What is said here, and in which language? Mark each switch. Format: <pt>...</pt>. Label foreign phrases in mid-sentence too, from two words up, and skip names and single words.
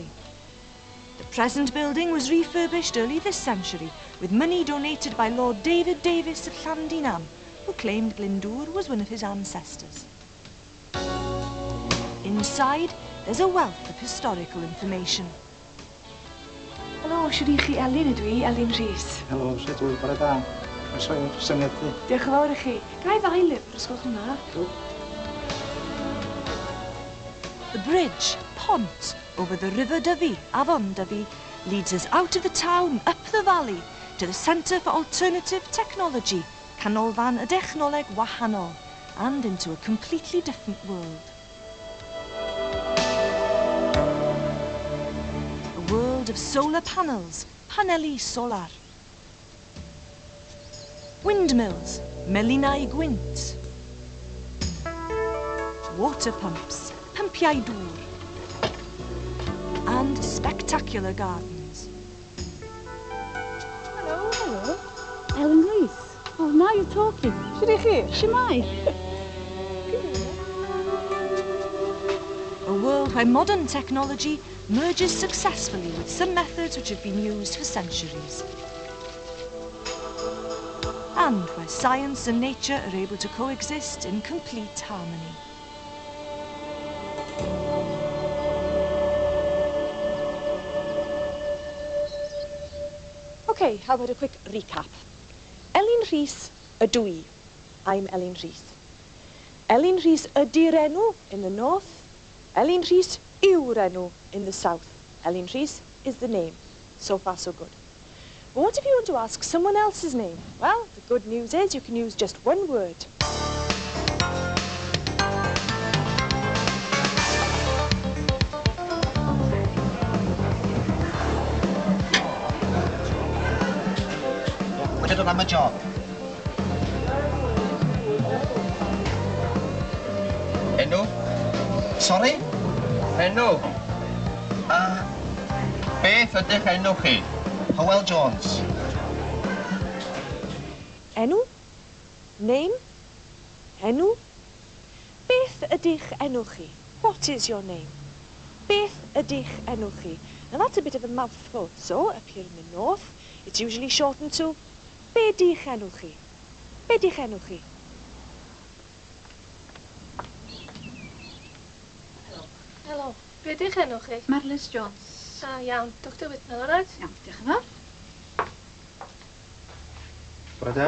<en>The present building was refurbished early this century with money donated by Lord David Davis of Llandinam, who claimed Glyndŵr was one of his ancestors. Inside, there's a wealth of historical information.</en> <cy>Helo, siwr i chi Elin ydw i, Elin Rhys. Helo, sut wyt, bore da. Croeso i'r syniadu. Diolch yn fawr i chi. Gai ddau lyfr, os gwelwch hwnna?</cy> <en>The bridge, Pont, over the River Dyfi, Afon Dyfi, leads us out of the town, up the valley, to the Centre for Alternative Technology,</en> <cy>canolfan y dechnoleg wahanol,</cy> <en>and into a completely different world. A world of solar panels,</en> <cy>paneli solar.</cy> <en>Windmills,</en> <cy>melinau gwynt.</cy> <en>Water pumps,</en> <cy>pumpiau dŵr.</cy> <en>And spectacular gardens. Hello. Hello. Ellen Rees. Oh, now you're talking.</en> <cy>Siwr i chi? Shemai.</cy> <en>A world where modern technology merges successfully with some methods which have been used for centuries. And where science and nature are able to coexist in complete harmony. Okay, how about a quick recap?</en> <cy>Elin Rhys ydw i.</cy> <en>I'm Elin Rhys.</en> <cy>Elin Rhys ydy'r enw</cy> <en>in the north.</en> <cy>Elin Rhys yw'r enw</cy> <en>in the south. Elin Rhys is the name. So far, so good. But what if you want to ask someone else's name? Well, the good news is you can use just one word.</en> <cy>Wedi dod am y job. Enw? Sorry? Enw? Beth ydych enw chi? Hywel Jones. Enw? Name? Enw? Beth ydych enw chi?</cy> <en>What is your name?</en> <cy>Beth ydych enw chi?</cy> <en>Now that's a bit of a mouthful. So, up here in the north, it's usually shortened to</en> <cy>Be dych enw chi?</cy> <en>Be dych enw chi?</en> <cy>Helo. Be dych enw chi? Marlis Jones. Iawn. Dr Whitnell, alright? Iawn, diolch yn fawr. Bore da.</cy>